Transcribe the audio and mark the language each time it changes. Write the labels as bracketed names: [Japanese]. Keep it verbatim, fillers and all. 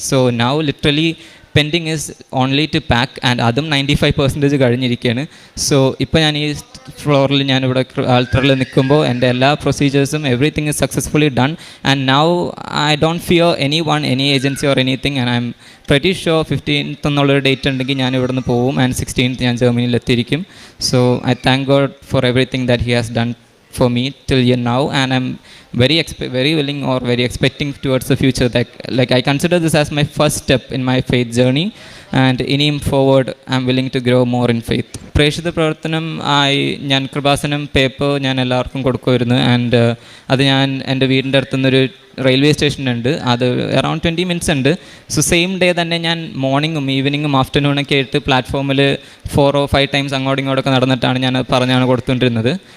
[English] so now literally pending is only to pack and അതും ninety five percentage [Malayalam] കഴിഞ്ഞിരിക്കുകയാണ്. [English] so [Malayalam] ഇപ്പോൾ ഞാൻ ഈ ഫ്ലോറിൽ ഞാനിവിടെ ആൾട്ടറിൽ നിൽക്കുമ്പോൾ എൻ്റെ എല്ലാ പ്രൊസീജിയേഴ്സും [English] everything is successfully done and now I don't fear anyone any agency or anything and I'm pretty sure fifteenth [Malayalam] എന്നുള്ളൊരു ഡേറ്റ് ഉണ്ടെങ്കിൽ ഞാൻ ഇവിടെ നിന്ന് പോവും ആൻഡ് സിക്സ്റ്റീൻത്ത് ഞാൻ ജർമ്മനിയിലെത്തിയിരിക്കും. [English] So I thank God for everything that he has done for me till year now, and I'm very expe- very willing or very expecting towards the future that like I consider this as my first step in my faith journey, and in him forward I'm willing to grow more in faith. [Malayalam] പ്രേക്ഷിത പ്രവർത്തനം ആയി ഞാൻ Kripasanam paper ഞാൻ എല്ലാവർക്കും കൊടുക്കുമായിരുന്നു. And അത് ഞാൻ എൻ്റെ വീടിൻ്റെ അടുത്തുനിന്നൊരു റെയിൽവേ സ്റ്റേഷനുണ്ട്, അത് [English] around twenty minutes [Malayalam] ഉണ്ട്. സോ സെയിം ഡേ തന്നെ ഞാൻ മോർണിംഗും ഈവനിങ്ങും ആഫ്റ്റർനൂണൊക്കെ ആയിട്ട് പ്ലാറ്റ്ഫോമിൽ [English] ഫോറോ five times [Malayalam] അങ്ങോട്ടും ഇങ്ങോട്ടൊക്കെ നടന്നിട്ടാണ് ഞാൻ പറഞ്ഞാണ് കൊടുത്തുകൊണ്ടിരുന്നത്.